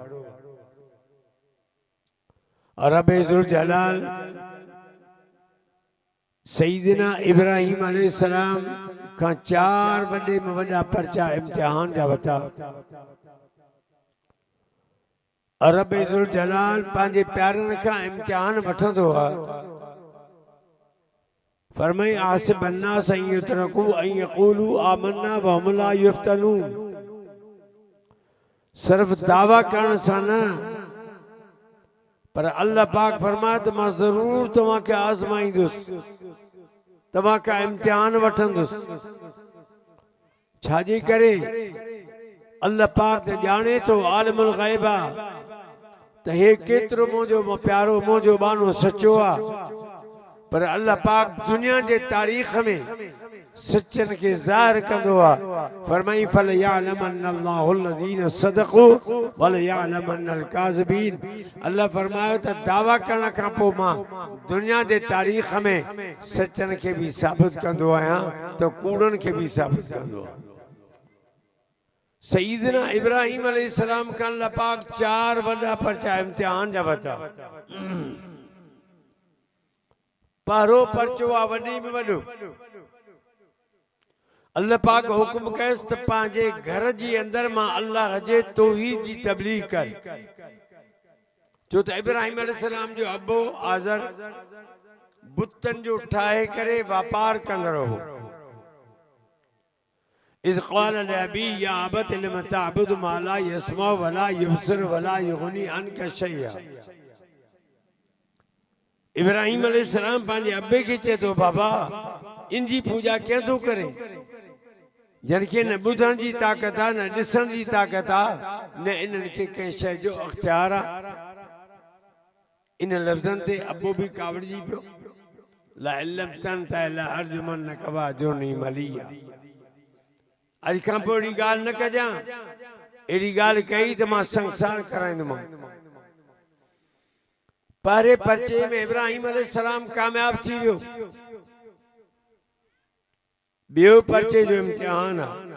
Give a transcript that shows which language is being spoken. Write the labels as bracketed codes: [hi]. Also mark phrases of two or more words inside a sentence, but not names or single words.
[sd] रब ज़ुल जलाल सईदना इब्राहिम अलैहिस्सलाम का 4 वॾे में वॾा पर्चा इम्तिहान जा वरिता। रब ज़ुल जलाल पंहिंजे प्यारनि खां इम्तिहान वठंदो आहे फरमाई [ar] أحسب الناس أن يتركوا أن يقولوا آمنا وهم لا يفتنون. [sd] सिर्फ दावा करण सां न, पर अल्लाह पाक फरमाए त मां ज़रूर तव्हांखे आज़माईंदुसि, तव्हांखां इम्तिहान वठंदुसि। छाजे करे अल्लाह पाक त ॼाणे थो, आलिमुल ग़ैब आहे, त हे केतिरो मुंहिंजो प्यारो मुंहिंजो बानो सचो आहे। पर अल्लाह पाक दुनिया जे तारीख़ में सचन के ज़ाहिर कंदो आहे। [ar] फरमाई فليعلمن الله الذين صدقوا وليعلمن الكاذبين. [sd] अल्लाह फरमायो त दावा करण खां पोइ मां दुनिया जे तारीख़ में सचन खे बि साबित कंदो आहियां त कूड़नि खे बि साबित कंदो आहियां। सईदना इब्राहिम अलैहिस्सलाम खां अल्लाह पाक 4 वॾा पर्चा इम्तिहान जा वरिता। पहिरों पर्चो आहे वॾे में वॾो, अल्लाह पाक हुकुम कयसि त पंहिंजे घर जी अंदर मां अल्लाह जे तौहीद जी तबलीग कर। छो त इब्राहिम अलैहिस्सलाम जो अबो आज़र बुतन जो ठाहे करे वापार कंदड़ो हो। [ar] إذ قال لأبيه يا أبت لم تعبد ما لا يسمع ولا يبصر ولا يغني عنك شيئا. [sd] इब्राहिम अलैहिस्सलाम पंहिंजे अबे खे चए थो बाबा इनजी पूजा कीअं थो करे, जंहिंखे न ॿुधण जी ताक़त आहे, न ॾिसण जी ताक़त आहे, न इन्हनि खे कंहिं शइ जो अख्तियार आहे। इन लफ़्ज़नि ते अबो बि कावड़जी पियो। [ar] لئن لم تنته لأرجمنك واهجرني مليا. [sd] अॼु खां पोइ अहिड़ी ॻाल्हि न कजां, अहिड़ी ॻाल्हि कई त मां संसार कराईंदुमि। पहिरें पर्चे में इब्राहिम अलैहिस्सलाम कामयाब थी वियो। ॿियो पर्चे जो इम्तिहान आहे।